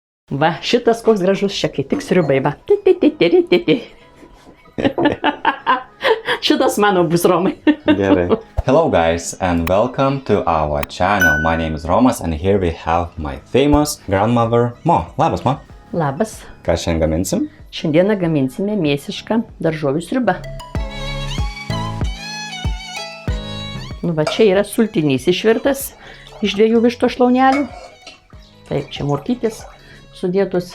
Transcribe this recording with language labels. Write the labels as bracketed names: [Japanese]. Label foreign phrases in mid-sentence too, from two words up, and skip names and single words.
[Lithuanian] Va, šitas koks gražus, čia kai tik sriubai, va. Šitas mano bus, Romai. Gerai. [English] Hello guys and welcome to our channel. My name is Romas and here we have my famous grandmother Mo. [Lithuanian] Labas, Mo. Labas. Ką šiandien gaminsim? Šiandieną gaminsime mėsišką daržovių sriubą. Nu, va, čia yra sultinys išvirtas iš 2 vištos šlaunelių. Taip, čia morkytės sudėtus.